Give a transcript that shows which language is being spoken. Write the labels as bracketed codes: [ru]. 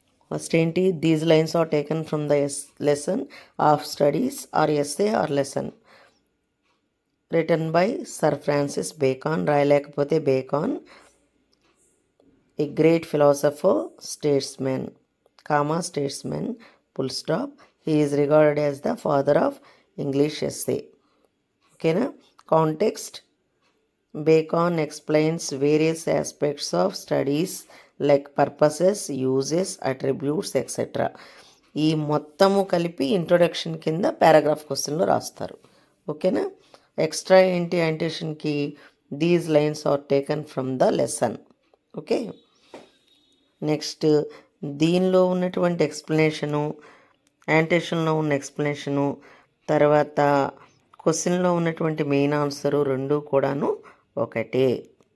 [en] First ఏంటి, these lines are taken from the lesson of studies or essay or lesson written by sir Francis Bacon. [te] రాయలేకపోతే [en] Bacon. A great philosopher statesmen, statesmen, full stop. He is regarded as the father of English essay. ఓకేనా. Context. Bacon explains various aspects of studies like purposes, uses, attributes, etc. [te] ఈ మొత్తము కలిపి introduction కింద paragraph క్వశ్చన్లో రాస్తారు. ఓకేనా. Extra ఏంటి యాంటేషన్కి, [en] These lines are taken from the lesson. Okay. [te] Next దీనిలో ఉన్నటువంటి ఎక్స్ప్లెనేషను, యాంటేషన్లో ఉన్న ఎక్స్ప్లెనేషను, తర్వాత క్వశ్చన్లో ఉన్నటువంటి మెయిన్ ఆన్సరు రెండు కూడాను ఒకటే.